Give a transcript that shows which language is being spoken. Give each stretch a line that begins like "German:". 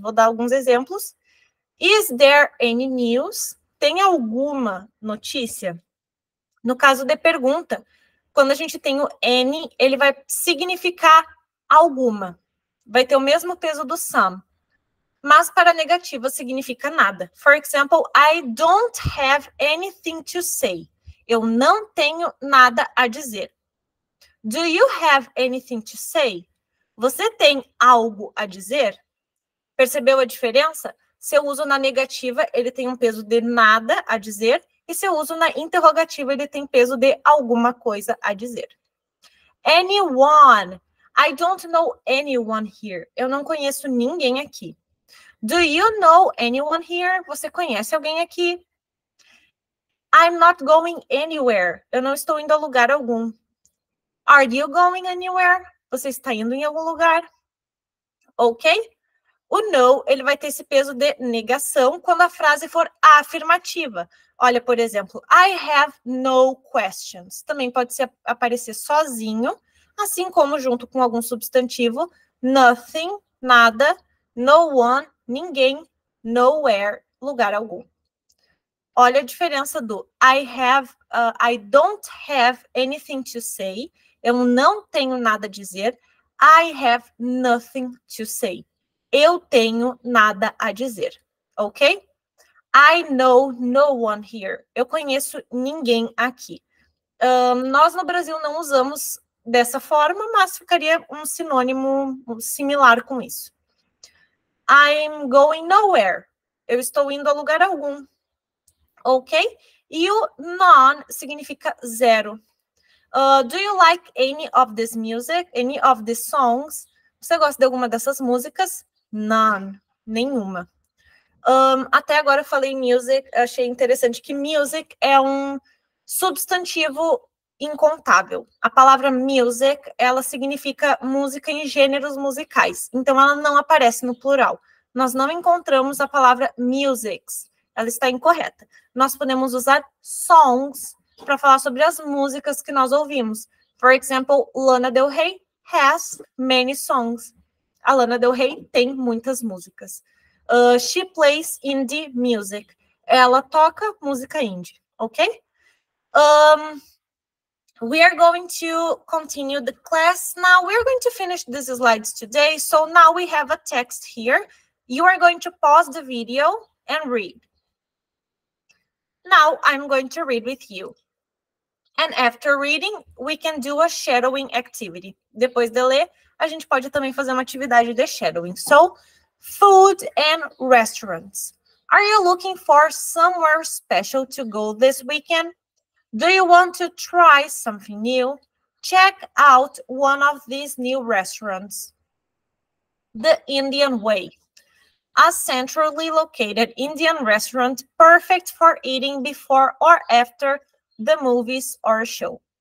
Portuguese: Vou dar alguns exemplos.
English: Is there any news?
Portuguese: Tem alguma notícia? No caso de pergunta, quando a gente tem o any, ele vai significar alguma. Vai ter o mesmo peso do some. Mas para negativa significa nada.
English: For example, I don't have anything to say.
Portuguese: Eu não tenho nada a dizer.
English: Do you have anything to say?
Portuguese: Você tem algo a dizer? Percebeu a diferença? Se eu uso na negativa, ele tem um peso de nada a dizer. E se eu uso na interrogativa, ele tem peso de alguma coisa a dizer.
English: Anyone. I don't know anyone here.
Portuguese: Eu não conheço ninguém aqui.
English: Do you know anyone here?
Portuguese: Você conhece alguém aqui?
English: I'm not going anywhere.
Portuguese: Eu não estou indo a lugar algum.
English: Are you going anywhere?
Portuguese: Você está indo em algum lugar? Ok? O no, ele vai ter esse peso de negação quando a frase for afirmativa. Olha, por exemplo,
English: I have no questions.
Portuguese: Também pode aparecer sozinho, assim como junto com algum substantivo. Nothing, nada. No one, ninguém. Nowhere, lugar algum. Olha a diferença do
English: I don't have anything to say.
Portuguese: Eu não tenho nada a dizer.
English: I have nothing to say.
Portuguese: Eu tenho nada a dizer.
English: Ok? I know no one here.
Portuguese: Eu conheço ninguém aqui. Nós no Brasil não usamos dessa forma, mas ficaria um sinônimo similar com isso.
English: I'm going nowhere.
Portuguese: Eu estou indo a lugar algum. Ok? E o none significa zero.
English: Do you like any of this music? Any of these songs?
Portuguese: Você gosta de alguma dessas músicas? None. Nenhuma. Até agora eu falei music, achei interessante que music é um substantivo incontável. A palavra music, ela significa música em gêneros musicais. Então, ela não aparece no plural. Nós não encontramos a palavra musics. Ela está incorreta. Nós podemos usar songs para falar sobre as músicas que nós ouvimos.
English: For example, Lana Del Rey has many songs.
Portuguese: A Lana Del Rey tem muitas músicas.
English: She plays indie music.
Portuguese: Ela toca música indie, ok?
English: We are going to continue the class now. We're going to finish these slides today. So now we have a text here. You are going to pause the video and read. Now I'm going to read with you. And after reading, we can do a shadowing activity.
Portuguese: Depois de ler, a gente pode também fazer uma atividade de shadowing.
English: So, food and restaurants. Are you looking for somewhere special to go this weekend? Do you want to try something new? Check out one of these new restaurants. The Indian Way. A centrally located Indian restaurant perfect for eating before or after the movies or show.